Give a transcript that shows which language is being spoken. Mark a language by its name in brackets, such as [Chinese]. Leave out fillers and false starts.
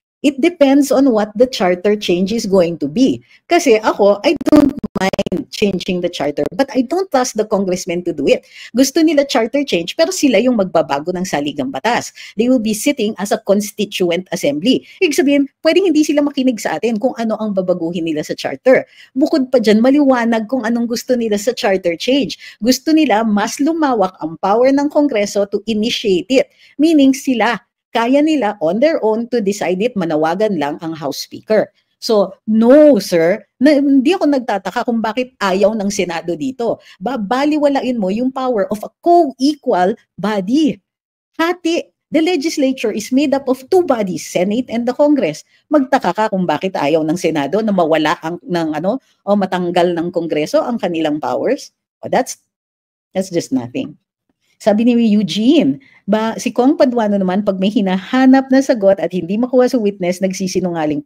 [English] It depends on what the charter change is going to be. [Filipino] Kasi ako, [English] I don't mind changing the charter, but I don't trust the congressmen to do it. [Filipino] Gusto nila charter change, pero sila yung magbabago ng saligang batas. [English] They will be sitting as a constituent assembly. [Filipino] Ibig sabihin, pwedeng hindi sila makinig sa atin kung ano ang babaguhin nila sa charter. Bukod pa dyan, maliwanag kung anong gusto nila sa charter change. Gusto nila mas lumawak ang power ng Kongreso [English] to initiate it. Meaning sila, [Filipino] kaya nila [English] on their own to decide it, [Filipino] manawagan lang ang House Speaker. [English] So, no, sir, [Filipino] hindi ako nagtataka kung bakit ayaw ng Senado dito. Babaliwalain mo yung [English] power of a co-equal body. [Filipino] Hati, [English] The legislature is made up of two bodies, Senate and the Congress. [Filipino] Magtaka ka kung bakit ayaw ng Senado na mawala o matanggal ng Kongreso ang kanilang powers. [English] That's just nothing. [Filipino] Sabi ni Eugene, si Kong Paduano naman, pag may hinahanap na sagot at hindi makuha sa witness, nagsisinungaling.